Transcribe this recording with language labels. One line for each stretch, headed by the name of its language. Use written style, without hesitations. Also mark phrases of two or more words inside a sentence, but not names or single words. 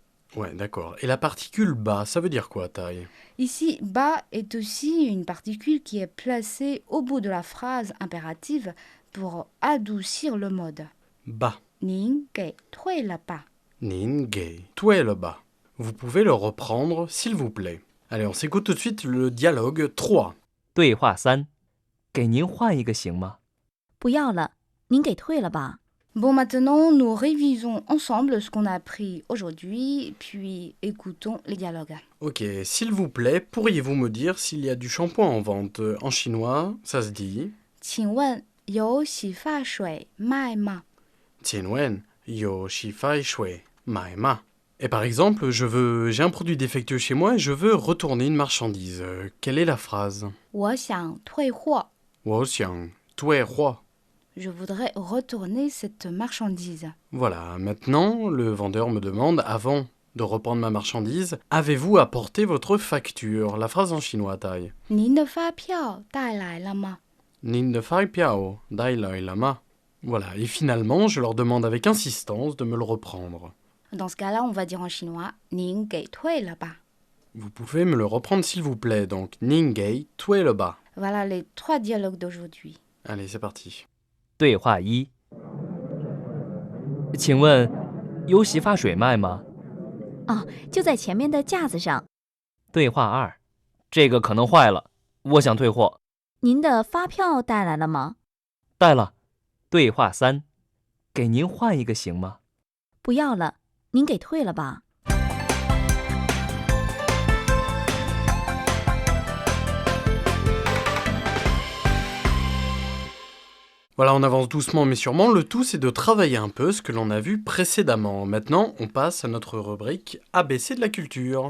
French: Ouais, d'accord. Et la particule ba, ça veut dire quoi, Tai? Ici, ba est aussi une particule qui est placée au bout de la phrase impérative pour adoucir le mode. Ba.
Chinese: 您给退了吧您给退了吧.
French: Vous pouvez le reprendre, s'il vous plaît. Allez, on s'écoute tout de suite le dialogue 3.
Chinese: 对话3，给您换一个行吗？不要了，您给退了吧。
French: Bon, maintenant, nous révisons ensemble ce qu'on a appris aujourd'hui, puis écoutons les dialogues. Ok, s'il vous plaît, pourriez-vous me dire s'il y a du shampoing en vente? En chinois, ça se dit
Chinese: 请问有洗发水卖吗请问有洗发水卖吗.
French: Et par exemple, j'ai un produit défectueux chez moi et je veux retourner une marchandise. Quelle est la phrase?
Chinese: 我想退货我想退货.
French: Je voudrais retourner cette marchandise. Voilà, maintenant, le vendeur me demande, avant de reprendre ma marchandise, avez-vous apporté votre facture? La phrase en chinois, Tai.
Chinese: 您的发票带来了吗您的发票带来了吗.
French: Voilà, et finalement, je leur demande avec insistance de me le reprendre. Dans ce cas-là, on va dire en chinois
Chinese: 您给退了吧
French: Vous pouvez me le reprendre s'il vous plaît, donc
Chinese: 您给退了吧.
French: Voilà les 3 dialogues d'aujourd'hui. Allez, c'est parti.
Chinese: 对话1，请问有洗发水卖吗？哦，就在前面的架子上。对话2，这个可能坏了，我想退货。您的发票带来了吗？带了。对话3，给您换一个行吗？不要了，您给退了吧。
French: Voilà, on avance doucement mais sûrement. Le tout, c'est de travailler un peu ce que l'on a vu précédemment. Maintenant, on passe à notre rubrique ABC de la culture.